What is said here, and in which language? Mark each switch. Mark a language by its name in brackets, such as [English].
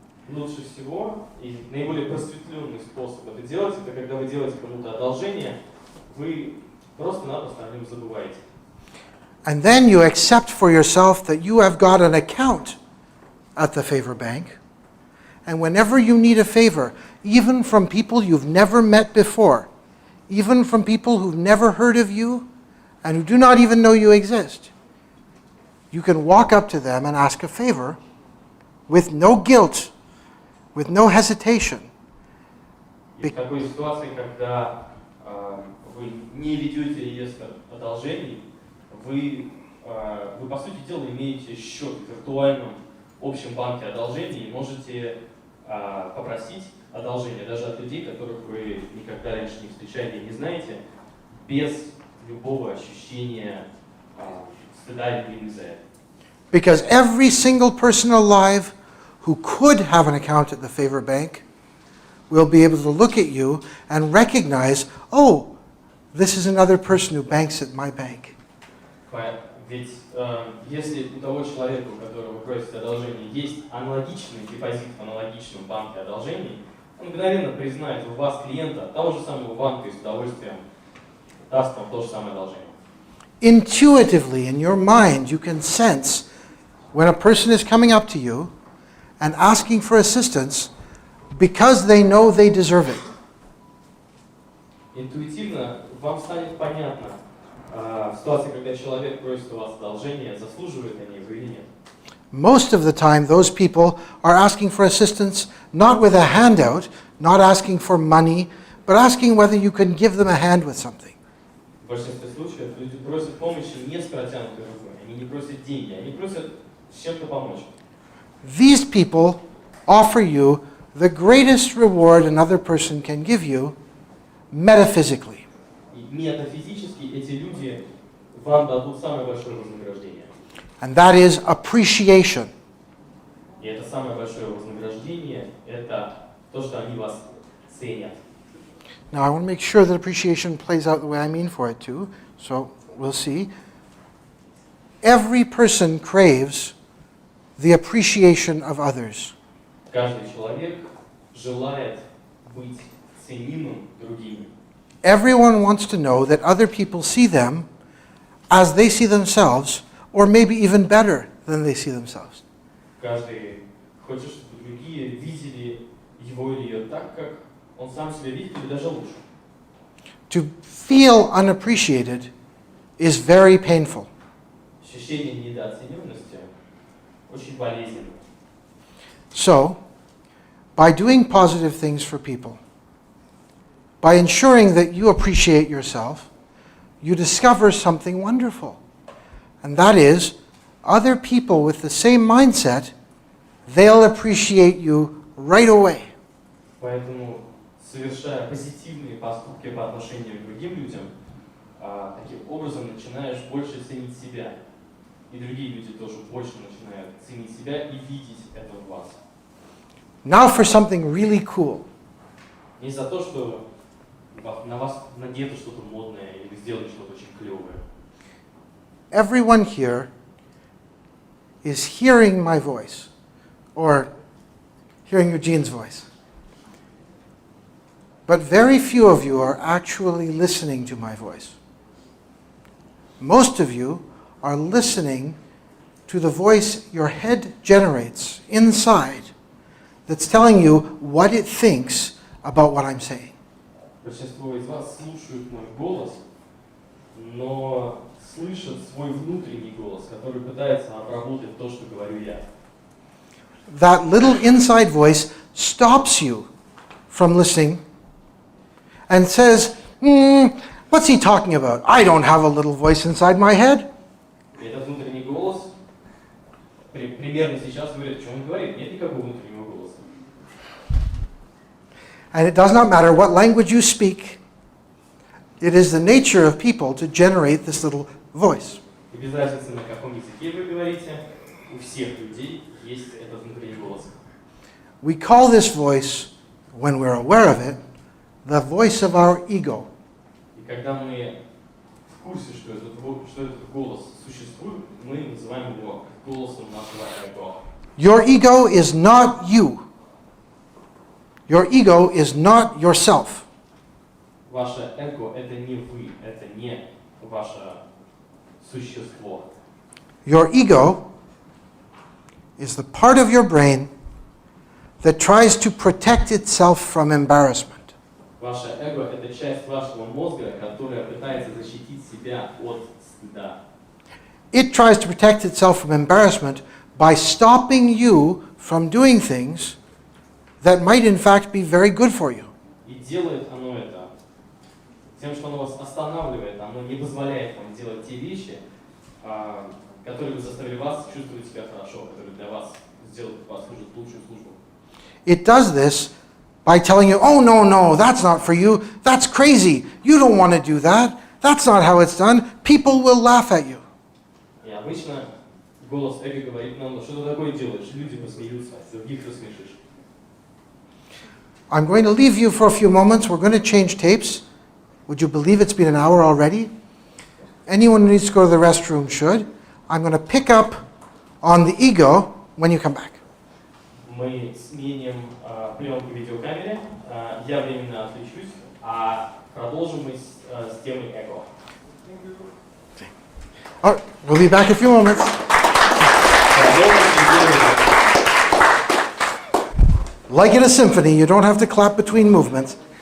[Russian] Лучше всего и наиболее просветленный способ это делать, это когда вы делаете кому-то одолжение, вы просто-напросто о нем забываете. [English] And then you accept for yourself that you have got an account at the favor bank. And whenever you need a favor, even from people you've never met before, even from people who've never heard of you and who do not even know you exist, you can walk up to them and ask a favor with no guilt, with no hesitation. [Russian] И в такой ситуации, когда вы не ведете реестр одолжений, вы по сути дела имеете счет в виртуальном общем банке одолжений и можете попросить одолжение даже от людей, которых вы никогда раньше не встречали и не знаете, без любого ощущения стыда или вины за это. [English] Because every single person alive who could have an account at the favor bank will be able to look at you and recognize, oh, this is another person who banks at my bank. [Russian] Ведь если у того человека, у которого вы просите одолжение, есть аналогичный депозит в аналогичном банке одолжений, он мгновенно признает у вас клиента того же самого банка и с удовольствием даст вам то же самое одолжение. [English] Intuitively, in your mind, you can sense when a person is coming up to you and asking for assistance because they know they deserve it. [Russian] Интуитивно вам станет понятно в ситуации, когда человек просит у вас одолжение, заслуживают они его или нет. [English] Most of the time, those people are asking for assistance not with a handout, not asking for money, but asking whether you can give them a hand with something. [Russian] В большинстве случаев люди просят помощи не с протянутой рукой, они не просят деньги, они просят с чем-то помочь. [English] These people offer you the greatest reward another person can give you metaphysically. [Russian] И метафизически эти люди вам дадут самое большое вознаграждение. [English] And that is appreciation. [Russian] И это самое большое вознаграждение, это то, что они вас ценят. [English] Now, I want to make sure that appreciation plays out the way I mean for it to, so we'll see. Every person craves the appreciation of others. [Russian] Каждый человек желает быть ценимым другими. [English] Everyone wants to know that other people see them as they see themselves, or maybe even better than they see themselves. [Russian] Каждый хочет, чтобы другие видели его или ее так, как он сам себя видит, или даже лучше. [English] To feel unappreciated is very painful. [Russian] Ощущение недооцененности очень болезненно. [English] So, by doing positive things for people, by ensuring that you appreciate yourself, you discover something wonderful. And that is, other people with the same mindset, they'll appreciate you right away. [Russian] Поэтому, совершая позитивные поступки по отношению к другим людям, таким образом начинаешь больше ценить себя. И другие люди тоже больше начинают ценить себя и видеть это в вас. [English] Now for something really cool. [Russian] Не за то, что на вас надето что-то модное или вы сделали что-то очень клевое. [English] Everyone here is hearing my voice, or hearing Eugene's voice. But very few of you are actually listening to my voice. Most of you are listening to the voice your head generates inside that's telling you what it thinks about what I'm saying. [Russian] Большинство из вас слушают мой голос, но слышат свой внутренний голос, который пытается обработать то, что говорю я. [English] That little inside voice stops you from listening and says, what's he talking about? I don't have a little voice inside my head. [Russian] И этот внутренний голос примерно сейчас говорит, что он говорит. Нет никакого внутреннего голоса. [English] And it does not matter what language you speak. It is the nature of people to generate this little voice. [Russian] И без разницы, на каком языке вы говорите, у всех людей есть этот внутренний голос. [English] We call this voice, when we're aware of it, the voice of our ego. [Russian] И когда мы в курсе, что этот голос существует, мы называем его голосом нашего эго. [English] Your ego is not you. Your ego is not yourself. [Russian] Ваше эго – это не вы, это не ваше существо. [English] Your ego is the part of your brain that tries to protect itself from embarrassment. [Russian] Ваше эго – это часть вашего мозга, которая пытается защитить себя от стыда. [English] It tries to protect itself from embarrassment by stopping you from doing things that might in fact be very good for you. [Russian] И делает оно это тем, что оно вас останавливает, оно не позволяет вам делать те вещи, которые бы заставили вас чувствовать себя хорошо, которые для вас послужат лучшую службу. [English] It does this by telling you, oh no, that's not for you, that's crazy, you don't want to do that, that's not how it's done, people will laugh at you. [Russian] И обычно голос эго говорит нам, что ты такое делаешь, люди посмеются, других рассмешишь. [English] I'm going to leave you for a few moments. We're going to change tapes. Would you believe it's been an hour already? Anyone who needs to go to the restroom should. I'm going to pick up on the ego when you come back. [Russian] Мы сменим пленку видеокамере, я временно отключусь, а продолжим мы с темой эго. [English] All right, we'll be back in a few moments. Like in a symphony, you don't have to clap between movements.